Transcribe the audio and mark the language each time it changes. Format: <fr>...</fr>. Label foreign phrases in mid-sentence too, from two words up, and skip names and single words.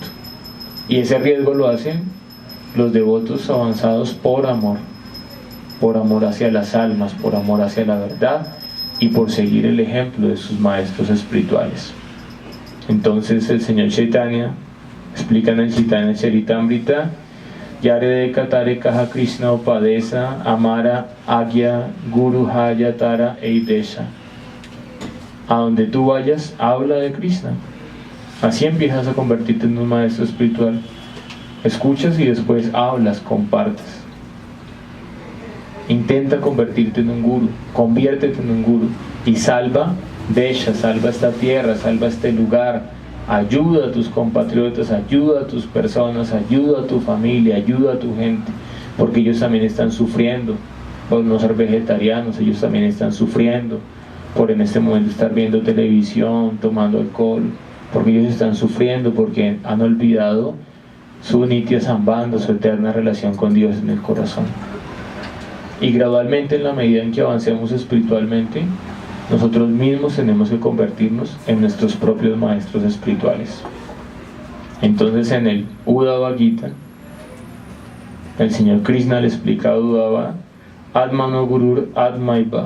<es>Y ese riesgo lo hacen los devotos avanzados por amor hacia las almas, por amor hacia la verdad y por seguir el ejemplo de sus maestros espirituales. Entonces el Señor Chaitanya explica en el Chaitanya Charitamrita:</es> <bn>যারে কতারে কহ কৃষ্ণ উপদেশ আমার আজ্ঞা গুরু হয়তার এইদেশ.</bn> <es>A donde tú vayas, habla de Krishna. Así empiezas a convertirte en un maestro espiritual. Escuchas y después hablas, compartes. Intenta convertirte en un guru, conviértete en un guru y salva Desha, salva esta tierra, salva este lugar, ayuda a tus compatriotas, ayuda a tus personas, ayuda a tu familia, ayuda a tu gente, porque ellos también están sufriendo por no ser vegetarianos, ellos también están sufriendo por en este momento estar viendo televisión, tomando alcohol, porque ellos están sufriendo porque han olvidado su</es> <sa>नित्य सम्बन्ध,</sa> <es>su eterna relación con Dios en el corazón. Y gradualmente, en la medida en que avancemos espiritualmente, nosotros mismos tenemos que convertirnos en nuestros propios maestros espirituales. Entonces, en el Uddhava Gita, el Señor Krishna le explica a Uddhava:</es> <sa>आत्मनो गुरुर् आत्मैव.</sa>